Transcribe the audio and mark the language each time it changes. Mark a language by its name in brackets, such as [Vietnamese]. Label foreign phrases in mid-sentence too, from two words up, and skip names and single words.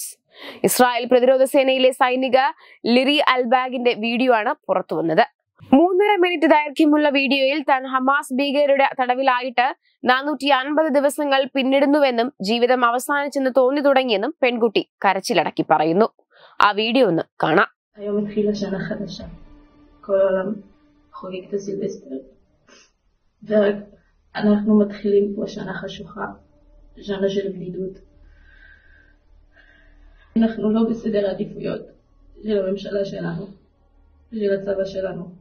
[Malayalam] ഇസ്രായേൽ പ്രതിരോധ സേനയിലെ സൈനിക ലിറി അൽബാഗിന്റെ വീഡിയോ ആണ് പുറത്തുവന്നത്. 3.5 മിനിറ്റ് ദൈർഘ്യമുള്ള വീഡിയോയിൽ താൻ ഹമാസ് ഭീകരരുടെ തടവിലായിട്ട് 450 ദിവസങ്ങൾ പിന്നിടുന്നുവെന്നും ജീവിതം അവസാനിച്ചെന്ന് തോന്നി തുടങ്ങിയെന്നും പെൺകുട്ടി കരച്ചിലടക്കി പറയുന്നു. ആ വീഡിയോ ഒന്ന് കാണാം. [Hebrew] חוגג את הסילבסטר, ואנחנו מתחילים פה שנה חשוכה, שנה של בדידות. אנחנו לא בסדר העדיפויות של הממשלה שלנו ושל הצבא שלנו.